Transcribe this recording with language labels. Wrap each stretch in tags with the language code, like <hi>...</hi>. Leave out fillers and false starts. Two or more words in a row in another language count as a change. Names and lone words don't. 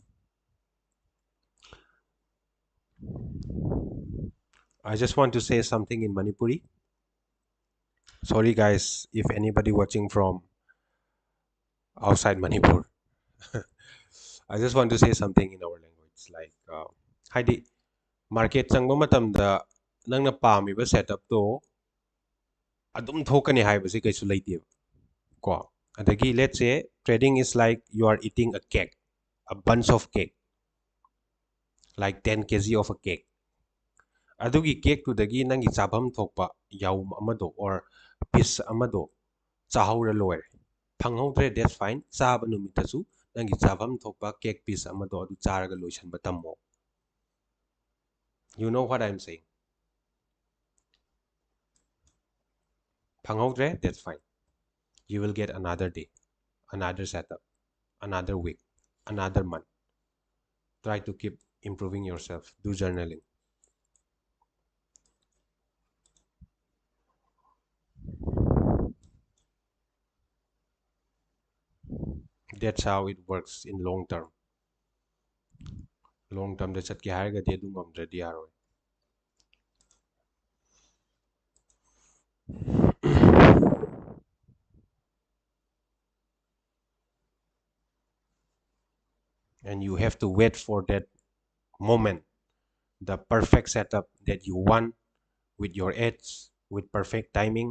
<en>I just want to say something in Manipuri. Sorry, guys, if anybody watching from outside Manipur. I just want to say something in our language.</en> <mni>Like, Heidi, market changba matamda nangna pamiba setup to adum thokani haibasi kaisu leiteba ko.</mni> <en>Adagi let's say trading is like you are eating a cake, a bunch of cake, like 10 kg of a cake.</en> <mni>Adugi cake to dagi nangi chabam thokpa yaum amado or piece amado chahawra loire. Panghawdre</mni> <en>that's fine.</en> <mni>Chaba numitasu nangi chabam thokpa</mni> <en>cake piece</en> <mni>amado adu charaga loisanba tammo.</mni> <en>You know what I'm saying? Panghawdre that's fine. You will get another day, another setup, another week, another month. Try to keep improving yourself. Do journaling. That's how it works in long term. Long term</en> <mni>da chatke haragadi adu ngamdradi yaroi.</mni> <en>And you have to wait for that moment, the perfect setup that you want with your edge, with perfect timing.</en>